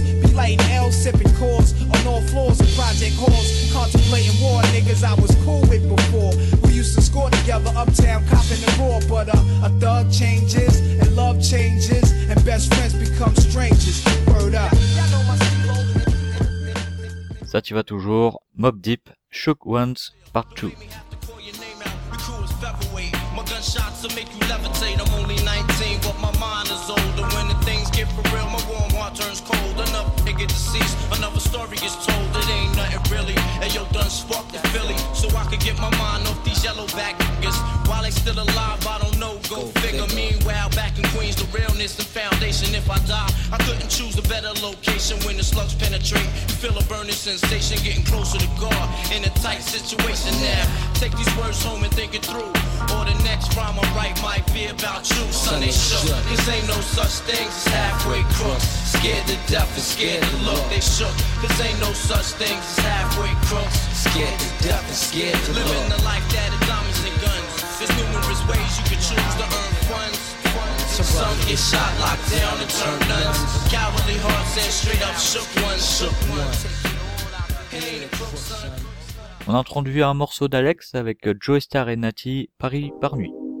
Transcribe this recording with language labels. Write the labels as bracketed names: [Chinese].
[English] Be lighting L, sipping cores on all floors of project halls. Contemplating war, niggas I was cool with before. We used to score together, uptown, copping the roar. But a thug changes, and love changes, and best friends become strangers. Word up. [French] Ça t'y va toujours, Mobb Deep, Shook Ones, Part 2. [English] Shots to make you levitate. I'm only 19, but my mind is older. When the things get for real, my warm heart turns cold. Another nigga deceased, another story is told. It ain't nothing really. And yo, done sparked the Philly, so I could get my mind off these yellow back niggas. While they still alive, I don't know. Go figure. Meanwhile, back in Queens, the realness and foundation. If I die, I couldn't choose a better location. When the slugs penetrate, feel a burning sensation. Getting closer to God in a tight situation. Now take these words home and think it through. Or the next rhyme I write might be about you. Son, they shook. Cause ain't no such thing as halfway crooks. Scared to death and scared to look. They shook. Cause ain't no such thing as halfway crooks. Scared to death and scared to look. Living the life that of diamonds and guns. There's numerous ways you can choose to earn funds. Some get shot, locked down and turned nuns. Cowardly hearts and straight up shook ones. Shook ones. [French] On a entendu un morceau d'Alex avec Joestar et Nati, Paris par nuit.